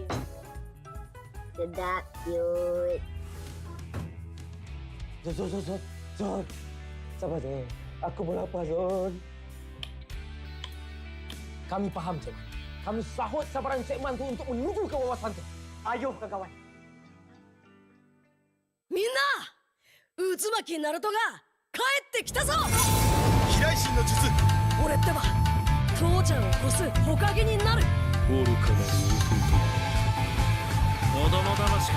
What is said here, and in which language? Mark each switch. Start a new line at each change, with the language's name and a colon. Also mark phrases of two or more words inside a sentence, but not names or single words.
Malay: Sedap, cute. Zon. Sabar je. Aku pun lapar, Zon. Kami faham, Cik. Kami sahut sabaran Cik Man tu untuk menuju ke wawasan tu. Ayo, kawan.
Japanese: みんな渦巻きナルトが帰ってきたぞ。飛来神の術。俺ってば父ちゃんを越す火影になる。愚かなる弟。子供騙しか。